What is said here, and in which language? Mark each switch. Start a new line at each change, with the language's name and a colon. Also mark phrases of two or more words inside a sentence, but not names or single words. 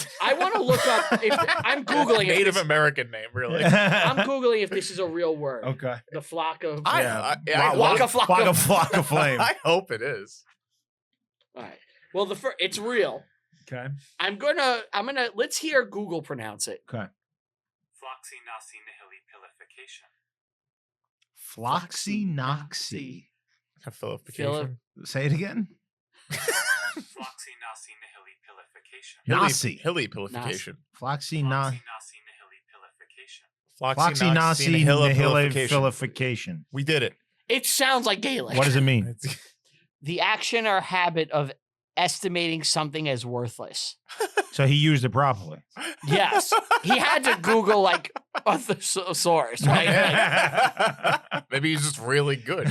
English: I want to look up I'm Googling if Native this, American name, really. I'm Googling if this is a real word. Okay. The flock of I Waka hope- flock Waka of Flocka Flame. I hope it is. All right. Well, it's real. Okay. I'm gonna let's hear Google pronounce it. Okay. Floxy nasi nihili pilification. Floxy Noxy. Philipication. Say it again. Floxy nasi nihili pilification. Nasi. Hilly pilification. Floxy Na. Floxy nasi nihili pilification. Floxy Nasi Nihilifilification. We did it. It sounds like Gaelic. What does it mean? The action or habit of estimating something as worthless. So he used it properly. Yes. He had to Google like a thesaurus, right? Maybe he's just really good.